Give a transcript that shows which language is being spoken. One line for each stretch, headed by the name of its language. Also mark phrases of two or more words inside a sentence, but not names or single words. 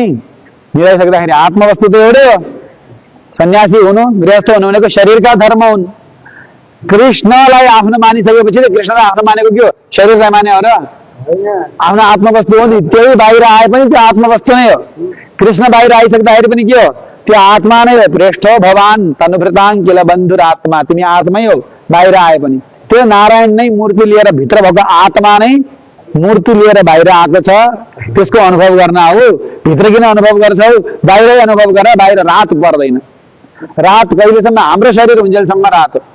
Nepali: निदाइसक्दाखेरि आत्मवस्तु त एउटै हो। सन्यासी हुनु गृहस्थ हुनु भनेको शरीरका धर्म हुन्। कृष्णलाई आफ्नो मानिसकेपछि कृष्णलाई आफ्नो मानेको के हो, शरीरलाई माने हो र, आफ्नो आत्मवस्तु हो नि। त्यही बाहिर आए पनि त्यो आत्मवस्तु नै हो। कृष्ण बाहिर आइसक्दाखेरि पनि के हो, त्यो आत्मा नै हो।
Sanskrit: प्रेष्ठो भवान तनुभृतां किल बन्धुर आत्मा,
Nepali: तिमी आत्मै हो बाहिर आए पनि। त्यो नारायण नै मूर्ति लिएर, भित्र भएको आत्मा नै मूर्ति लिएर बाहिर आएको छ। त्यसको अनुभव गर्न आऊ। भित्र किन अनुभव गर्छौ, बाहिरै अनुभव गर। बाहिर रात पर्दैन। रात कहिलेसम्म, हाम्रो शरीर हुन्जेलसम्म रात हो।